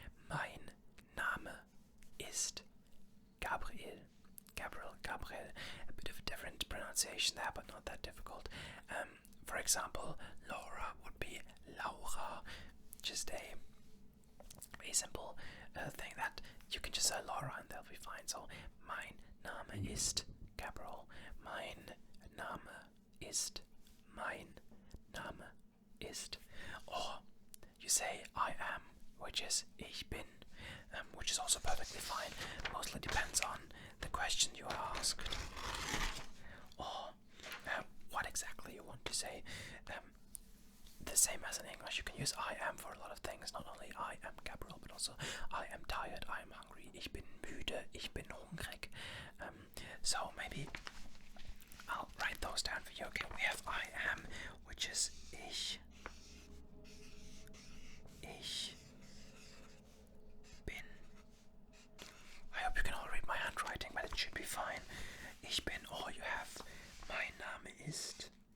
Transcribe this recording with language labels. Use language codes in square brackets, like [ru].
[de] Mein Name ist Gabriel. Gabriel. [en] A bit of a different pronunciation there, but not that difficult. For example, Laura would be Laura. Just a simple thing that you can just say Laura and they'll be fine. [de] So, mein Name ist Gabriel. Mein Name ist. Mein Name ist. [en] Or you say I am, which is [de] ich bin, [en] which is also perfectly fine. Mostly depends on the question you are asked, or what exactly you want to say. The same as in English, you can use I am for a lot of things. Not only I am Gabriel, but also I am tired, I am hungry, [de] ich bin müde, ich bin hungrig. [en] So maybe I'll write those down for you. Okay, we have I am, which is [de] ich bin. [en] I hope you can all read my handwriting, but it should be fine. [de] Ich bin, [en] or you have [de] mein Name ist.